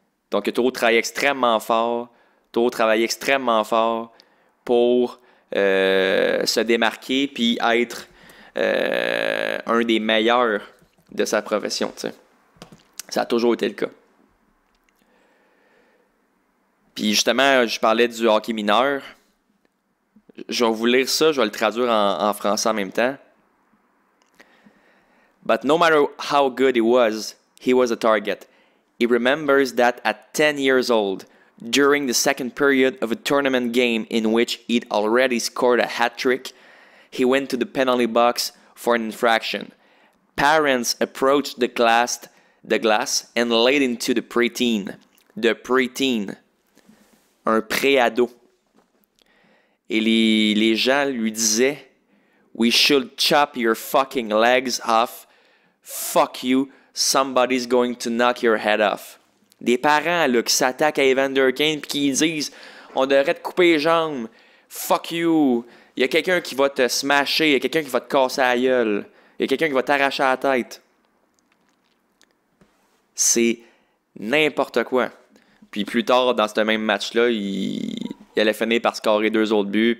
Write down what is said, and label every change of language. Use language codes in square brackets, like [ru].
[fr] Donc, Taureau travaille extrêmement fort. Taureau travaille extrêmement fort pour se démarquer puis être un des meilleurs de sa profession. T'sais. Ça a toujours été le cas. Puis justement, je parlais du hockey mineur. Je vais vous lire ça, je vais le traduire en français en même temps. [en] But no matter how good he was a target. He remembers that at 10 years old, during the second period of a tournament game in which he'd already scored a hat trick, he went to the penalty box for an infraction. Parents approached the glass and laid into the preteen. The preteen. [fr] Un pré-ado. Et les gens lui disaient, [en] we should chop your fucking legs off. Fuck you. Somebody's going to knock your head off. [fr] Des parents là, qui s'attaquent à Evander Kane et qui disent on devrait te couper les jambes. [en] Fuck you. [fr] Il y a quelqu'un qui va te smasher. Il y a quelqu'un qui va te casser la gueule. Il y a quelqu'un qui va t'arracher la tête. C'est n'importe quoi. Puis plus tard, dans ce même match-là, il allait finir par scorer 2 autres buts.